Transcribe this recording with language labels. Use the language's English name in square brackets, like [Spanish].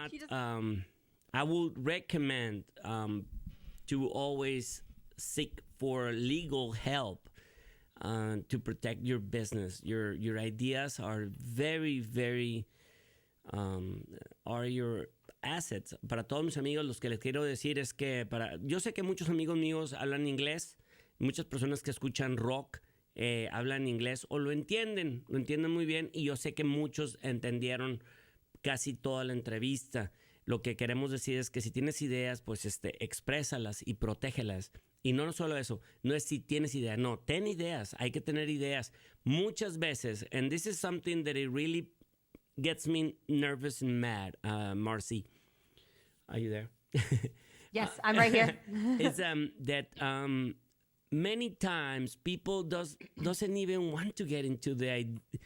[English] I would recommend to always seek for legal help to protect your business. Your ideas are very, very are your assets. [Spanish] Para todos mis amigos, los que les quiero decir es que yo sé que muchos amigos míos hablan inglés, muchas personas que escuchan rock hablan inglés o lo entienden muy bien, y yo sé que muchos entendieron casi toda la entrevista. Lo que queremos decir es que si tienes ideas, pues exprésalas y protégelas. Y no solo eso, no es si tienes ideas, no, ten ideas, hay que tener ideas. Muchas veces, [English] and this is something that it really gets me nervous and mad, Marcy. Are you there? Yes, I'm right here. It's that many times people doesn't even want to get into the idea.